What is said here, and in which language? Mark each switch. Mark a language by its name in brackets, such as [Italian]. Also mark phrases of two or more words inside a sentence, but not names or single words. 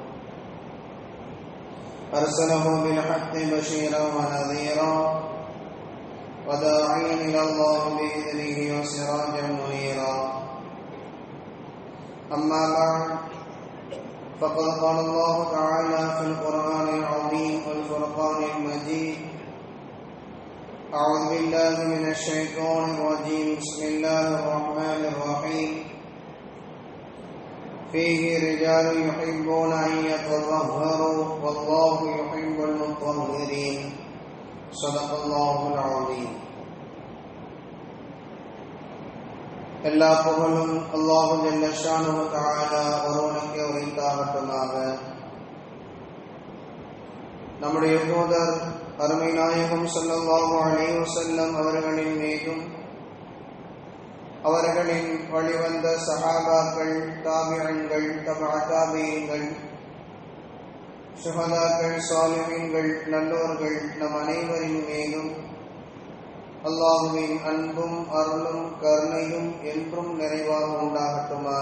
[Arabic] أرسله بالحق بشيرا ونذيرا وداعيا إلى الله بإذنه وسراجا منيرا أما بعد فقد قال الله تعالى في القرآن العظيم والفرقان المجيد أعوذ بالله من الشيطان الرجيم بسم الله الرحمن الرحيم فيه رجال يحبون أن يتطهروا والله يحب المطهرين صدق الله العظيم. [Tamil] எல்லா புகழும் [Arabic] الله جل شأنه تعالى [Tamil] ஒருவனுக்கே உரித்தாகட்டுமாக. நம்முடைய தூதர் அருமை நாயகம் [Arabic] صلى الله عليه وسلم [Tamil] அவர்களின் மீதும் அவர்களின் வழிவந்த சஹாபாக்கள், தாபிஈன்கள், தபஅ தாபிஈன்கள், ஷுஹதாக்கள், சாலிஹீன்கள், நல்லோர்கள் நம் அனைவரின் மீதும் அல்லாஹுவின் அன்பும் அருளும் கருணையும் என்றும் நிறைவாக உண்டாகட்டுமாக.